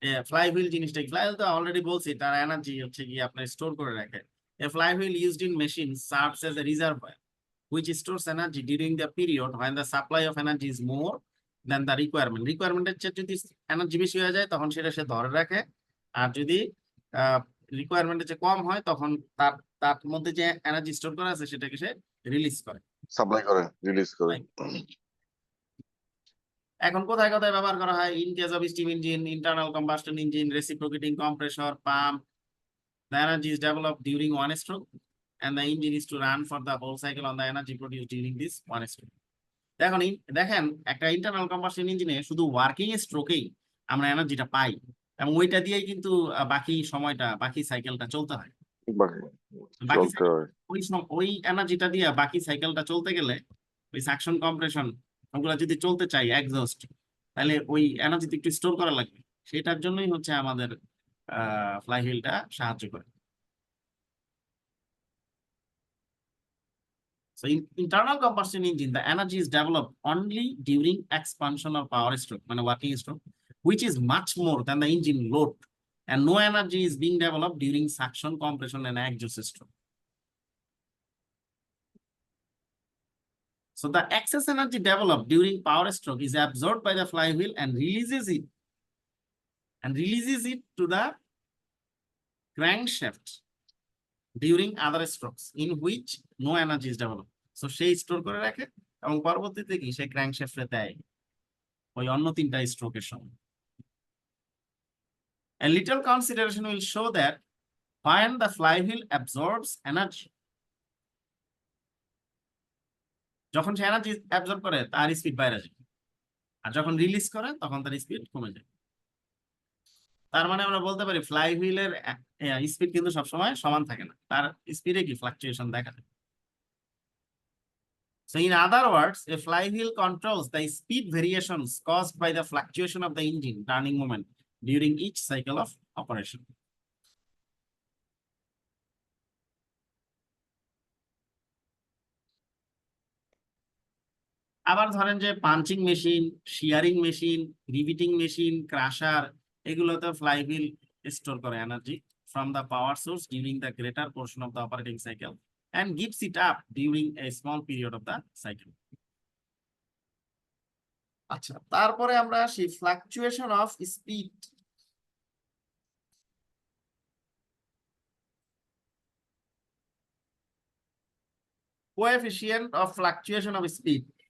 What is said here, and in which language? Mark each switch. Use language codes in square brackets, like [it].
[bn] Fly wheel জিনিসটা, fly wheel তো already বলছি, তার এনার্জি হচ্ছে কি আপনার স্টোর করে রাখে। [en] A flywheel used in machines serves as a reservoir which stores energy during the period when the supply of energy is more than the requirement. [bn] রিকোয়ারমেন্টের চেয়ে যদি এনার্জি বেশি হয়ে যায় তখন সেটা সে ধরে রাখে, আর যদি রিকোয়ারমেন্টের চেয়ে কম হয় তখন তার তার মধ্যে যে এনার্জি স্টোর করা আছে সেটাকে সে রিলিজ করে। সাপ্লাই করে, রিলিজ করে। এখন কোথায় কোথায় ব্যবহার করা হয়? [en] In case of steam engine, internal combustion engine, reciprocating compressor, pump, the energy is developed during one stroke and the engine is to run for the whole cycle on the energy produced during this one stroke. [bn] দেখেন একটা internal কম্বাসশন ইঞ্জিনে শুধু working স্ট্রোকেই আমরা এনার্জিটা পাই, এবং ওইটা দিয়েই কিন্তু বাকি সময়টা, বাকি সাইকেলটা চলতে হয়। বাকি চলতে হয়। ওই এনার্জিটা দিয়ে বাকি সাইকেলটা চলতে গেলে ওই সাকশন কম্প্রেশন ওগুলা যদি চলতে চাই এক্সস্ট, তাহলে ওই এনার্জি একটু স্টোর করা লাগবে। সেটার জন্যই হচ্ছে আমাদের ফ্লাইহুইলটা সাহায্য করে। [en] So in internal combustion engine, the energy is developed only during expansion or power stroke, মানে working stroke, which is much more than the engine load, and no energy is being developed during suction, compression, and exhaust stroke. So the excess energy developed during power stroke is absorbed by the flywheel and releases it to the crankshaft during other strokes in which no energy is developed. [bn] So সেই store করে রাখে এবং পরবর্তীতে কি সে ক্র্যাঙ্কশ্যাফটে দেয় ওই অন্য তিনটা স্ট্রোকের সময়। [en] A little consideration will show that when the flywheel absorbs energy, [bn] যখন সে এনার্জি অ্যাবজর্ব করে তার স্পিড বাইরে যায়, আর যখন রিলিজ করে তখন তার স্পিড কমে যায়। তার মানে আমরা বলতে পারি ফ্লাইহুইলের স্পিড কিন্তু সবসময় সমান থাকে না, তার স্পিডে কি ফ্লাকচুয়েশন দেখা যায়। [en] So in other words, a flywheel controls the speed variations caused by the fluctuation of the engine turning moment during each cycle of operation. [bn] আবার ধরেন যে punching machine, শিয়ারিং machine, রিভিটিং machine, crusher, এগুলোতে ফ্লাইহুইল স্টোর করে energy [en] from the power source during the greater portion of the operating cycle and gives it up during a small period of the cycle. [bn] আচ্ছা, তারপরে আমরা আসি fluctuation of speed. Coefficient of fluctuation of speed.